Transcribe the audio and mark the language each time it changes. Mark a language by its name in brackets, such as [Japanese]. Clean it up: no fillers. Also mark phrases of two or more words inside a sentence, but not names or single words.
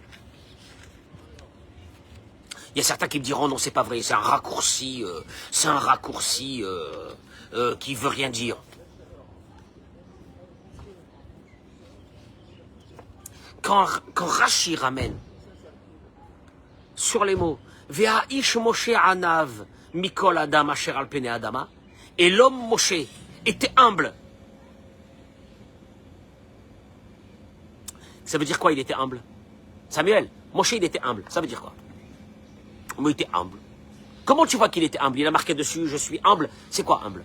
[French] Il y a certains qui me diront, non, c'est pas vrai, c'est un raccourci qui veut rien dire. Quand Rashi ramène sur les mots, [Hebrew] והאיש משה ענו מכל האדם אשר על פני האדמה, [French] et l'homme Moshe était humble. Ça veut dire quoi, il était humble? Samuel, Moshe, il était humble. Ça veut dire quoi? Mais il était humble. Comment tu vois qu'il était humble? Il a marqué dessus, je suis humble. C'est quoi humble?